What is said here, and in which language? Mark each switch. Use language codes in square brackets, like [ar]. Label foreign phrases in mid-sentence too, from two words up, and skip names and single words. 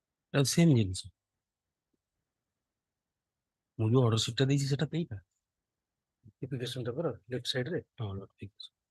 [or] সেম জিনিস ମୁଁ ଯୋଉ ଅର୍ଡର ସିଟଟା ଦେଇଛି ସେଟା ଦେଇଟା notification ଟା ପରା [en] left side [or] ରେ ହଁ notification.